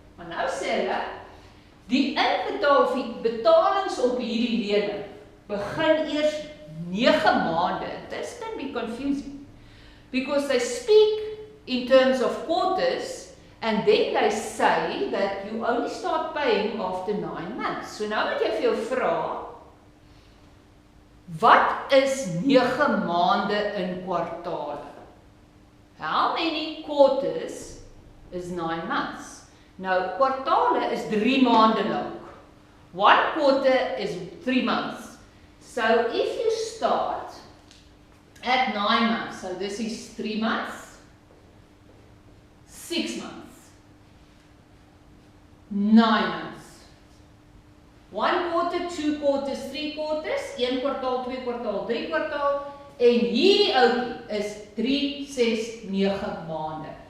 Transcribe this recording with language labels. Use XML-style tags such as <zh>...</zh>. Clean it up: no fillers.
<af>Maar nou sê hulle, die betalings op hierdie lening begin eers 9 maande.</af> <en>This can be confusing. Because they speak in terms of quarters and then they say that you only start paying after 9 months.</en> <af>So nou moet jy vir jou vra, wat is 9 maande in kwartale?</af> <en>How many quarters is 9 months?</en> <af>Nou, kwartale is 3 maande lank.</af> <en>1 quarter is 3 months. So if you start at 9 months, so this is 3 months, 6 months, 9 months, 1 quarter, 2 quarters, 3 quarters,</en> <af>1 kwartaal, 2 kwartaal, 3 kwartaal, en hierdie ouetjie is 3, 6, 9 maande.</af>